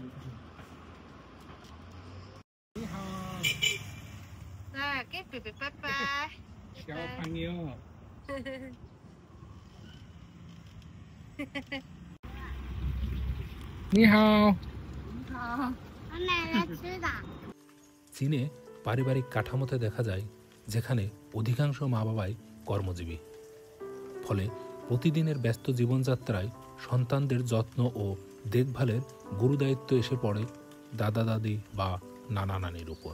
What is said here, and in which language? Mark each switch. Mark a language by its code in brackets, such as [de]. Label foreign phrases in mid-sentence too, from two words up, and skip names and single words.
[zh] 你好，来，给贝贝拜拜。小朋友。你好。好，我奶奶吃的。 [bn] চীনে পারিবারিক কাঠামোতে দেখা যায় যেখানে অধিকাংশ মা বাবাই কর্মজীবী। ফলে প্রতিদিনের ব্যস্ত জীবনযাত্রায় সন্তানদের যত্ন ও দেখভালের গুরুদায়িত্ব এসে পড়ে দাদা দাদি বা নানা নানির উপর।